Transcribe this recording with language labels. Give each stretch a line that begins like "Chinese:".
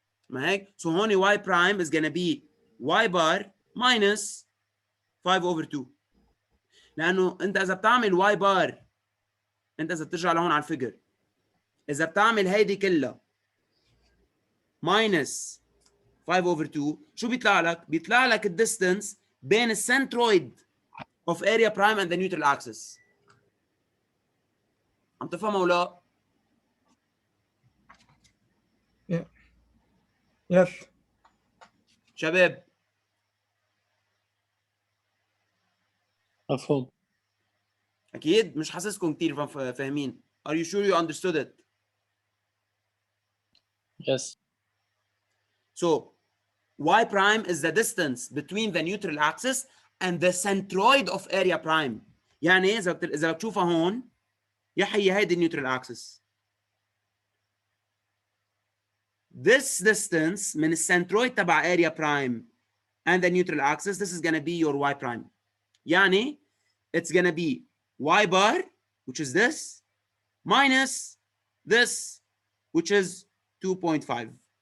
Arabic: ما هيك؟
English: So هون y prime is gonna be y bar minus 5 over 2.
Arabic: لأنه أنت إذا بتعمل y bar، أنت إذا بترجع لهون على الفيجر، إذا بتعمل هيدي كلها
English: minus 5 over 2،
Arabic: شو بيطلع لك؟ بيطلع لك الديستنس بين السنترويد
English: of area prime and the neutral axis.
Arabic: عم تفهمها ولا؟
English: Yes.
Arabic: شباب مفهوم. أكيد مش حاسسكم كتير فاهمين.
English: Are you sure you understood it? Yes. So y prime is the distance between the neutral axis and the centroid of area prime.
Arabic: يعني إذا بتشوفها هون يحيي هيدي النيوترال axis.
English: This distance
Arabic: من السنترويد تبع
English: area prime and the neutral axis, this is going to be your y prime.
Arabic: يعني
English: it's going to be y bar, which is this, minus this, which is 2.5.